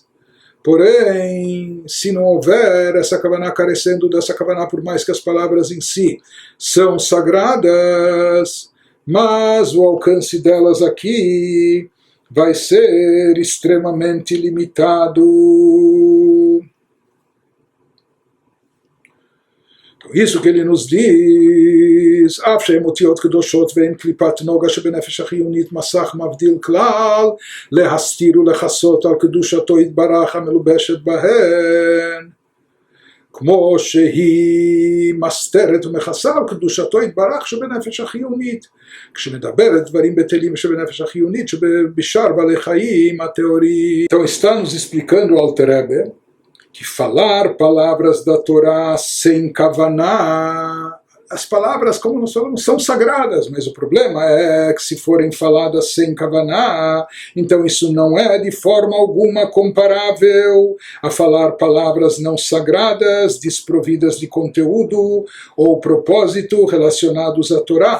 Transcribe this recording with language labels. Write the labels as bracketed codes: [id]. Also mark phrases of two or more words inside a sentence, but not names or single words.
[pt] Porém, se não houver essa kavaná, carecendo dessa kavaná, por mais que as palavras em si são sagradas, mas o alcance delas aqui vai ser extremamente limitado. Isso que ele nos diz, [he] אף שהן אותיות קדושות ואין קליפת נוגה שבנפש החיונית מסך מבדיל כלל, להסתיר ולכסות על קדושתו יתברך המלובשת בהן. כמו שהיא מסתרת ומכסה על קדושתו יתברך שבנפש החיונית, כשמדברת דברים בטלים שבנפש החיונית שבשאר בעלי חיים הטהורים. [pt] Então está nos explicando o Alter Rebbe que falar palavras da Torá sem kavaná, as palavras, como nós falamos, são sagradas, mas o problema é que se forem faladas sem kavaná, então isso não é de forma alguma comparável a falar palavras não sagradas, desprovidas de conteúdo ou propósito relacionados à Torá.